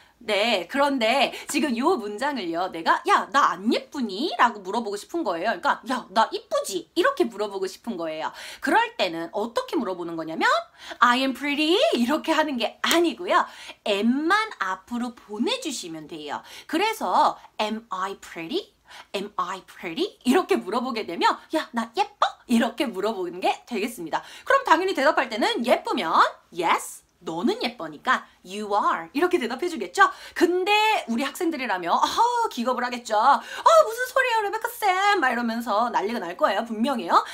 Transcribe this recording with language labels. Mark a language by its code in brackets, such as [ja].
[ko] 네, 그런데 지금 이 문장을요, 내가 야, 나 안 예쁘니? 라고 물어보고 싶은 거예요. 그러니까 야, 나 이쁘지? 이렇게 물어보고 싶은 거예요. 그럴 때는 어떻게 물어보는 거냐면 [en] I am pretty? [ko] 이렇게 하는 게 아니고요. am만 앞으로 보내주시면 돼요. [en] 그래서 am I pretty? Am I pretty? [ko] 이렇게 물어보게 되면 야, 나 예뻐? 이렇게 물어보는 게 되겠습니다. 그럼 당연히 대답할 때는 예쁘면 yes, 너는 예뻐니까 [en] you are [ko] 이렇게 대답해 주겠죠? 근데 우리 학생들이라면 기겁을 하겠죠. 무슨 소리예요 레베카 쌤 막 이러면서 난리가 날 거예요. 분명해요.